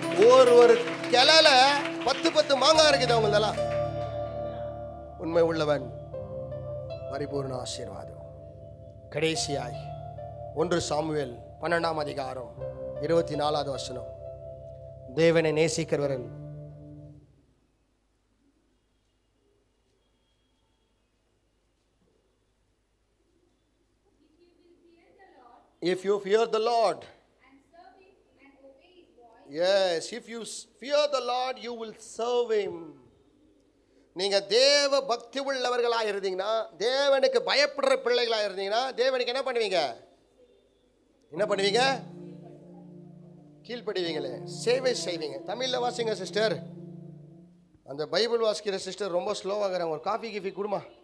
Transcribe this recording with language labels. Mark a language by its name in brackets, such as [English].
[Tamil] ஒரு கிளையில 10 மாங்காய் இருக்குது அவங்களெல்லாம். உண்மை உள்ளவன் பரிபூர்ண ஆசீர்வாதம். கடைசியாய் 1 சாமுவேல் 12ஆம் அதிகாரம் 24வது வசனம். தேவனை நேசிக்கிறவர்கள் [English] if you fear the Lord and serve him and obey his voice. Yes, if you fear the Lord you will serve him. [Tamil] நீங்க தேவ பக்தி உள்ளவர்களா இருந்தீங்கன்னா, தேவனுக்கு பயப்படுற பிள்ளைகளா இருந்தீங்கன்னா, தேவனுக்கு என்ன பண்ணுவீங்க? என்ன பண்ணுவீங்க? கீழ்ப்படுவீங்களே, சேவை செய்வீங்க. தமிழ்ல வாசிங்க சிஸ்டர். அந்த பைபிள் வாசிக்கிற சிஸ்டர் ரொம்ப ஸ்லோவாகிறாங்க. ஒரு காஃபி கிஃபி கொடுமா.